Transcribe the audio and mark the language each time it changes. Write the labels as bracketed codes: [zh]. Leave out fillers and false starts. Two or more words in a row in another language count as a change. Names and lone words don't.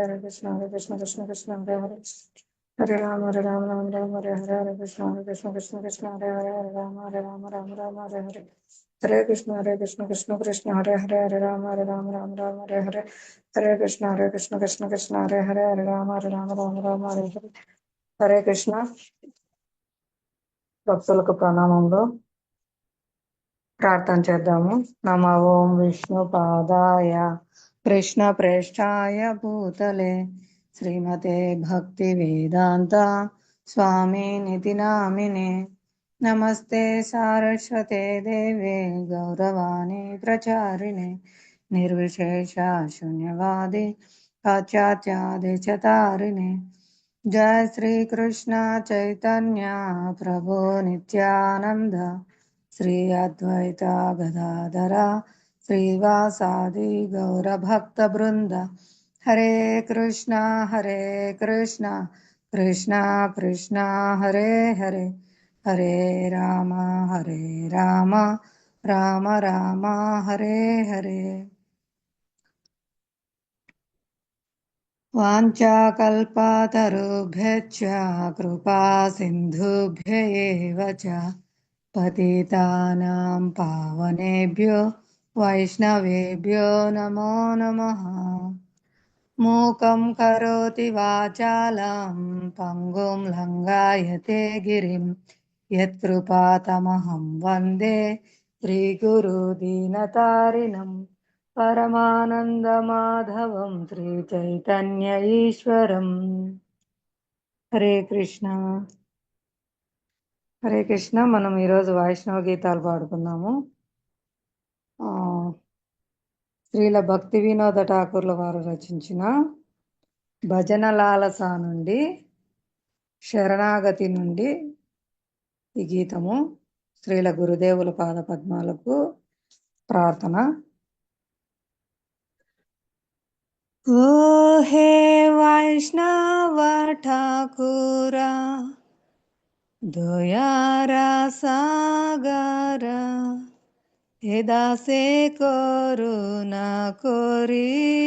[sa] Hare Krishna, Hare Krishna, Krishna Krishna, Hare Hare. Hare Rama, Hare Rama, Rama Hare Hare. Hare Krishna, Hare Krishna, Krishna Krishna, Hare Hare, Hare Rama, Hare Rama, Rama Hare Hare. Hare Krishna, Hare Krishna, Krishna Krishna, Hare Hare, Hare Rama, Hare Rama, Rama Hare Hare. Hare Krishna, Hare Krishna, Krishna Krishna, Hare Hare, Hare Rama, Hare Rama, Rama Hare Hare. [te] హరే కృష్ణ. భక్తులకు ప్రణామములు. ప్రార్థన చేద్దాము. [sa] నమ ఓం విష్ణు పాదాయ కృష్ణ ప్రేష్ఠాయ భూతలే శ్రీమతే భక్తి వేదాంత స్వామి నితి నామినే. నమస్తే సారస్వతే దేవే గౌరవాణి ప్రచారిణే నిర్విశేష శూన్యవాది పాశ్చాత్యాదిచతారిణే. जय श्री कृष्ण चैतन्य प्रभु नित्यानंद श्री अद्वैत गदाधर श्रीवासादि गौर भक्त वृंद. हरे कृष्णा कृष्णा कृष्णा हरे हरे, हरे राम राम राम हरे हरे. वाञ्छाकल्पतरुभ्यश्च कृपा सिन्धुभ्य एव च पतितानां पावनेभ्यो वैष्णवेभ्यो नमो नमः. मूकं करोति वाचालं पङ्गुं लङ्घयते गिरिं यत्कृपातमहं वन्दे श्रीगुरुदीनतारिणम् పరమానందమాధవం శ్రీ చైతన్య ఈశ్వరం. [te] హరే కృష్ణ, హరే కృష్ణ. మనం ఈరోజు వైష్ణవ గీతాలు పాడుకున్నాము. శ్రీల భక్తి వినోద ఠాకూర్ల వారు రచించిన భజన లాలస నుండి శరణాగతి నుండి ఈ గీతము. శ్రీల గురుదేవుల పాద పద్మాలకు ప్రార్థన. [bn] ও হে বৈষ্ণব ঠাকুর দয়ার সাগর হে দাসে করুণা করি.